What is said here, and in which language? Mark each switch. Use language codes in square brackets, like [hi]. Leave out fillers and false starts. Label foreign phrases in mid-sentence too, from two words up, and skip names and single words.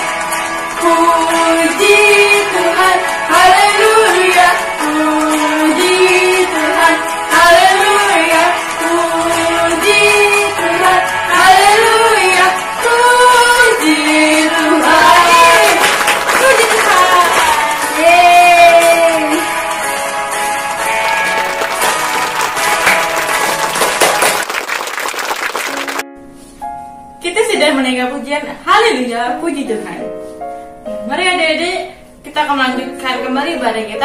[id] Puji Tuhan, Haleluya, Puji Tuhan, Haleluya, Puji Tuhan, Haleluya, Puji Tuhan. Puji Tuhan. Yeay. Kita sudah menaikkan pujian Haleluya, Puji Tuhan. Mari adik-adik, kita akan melanjutkan kembali ibadah kita.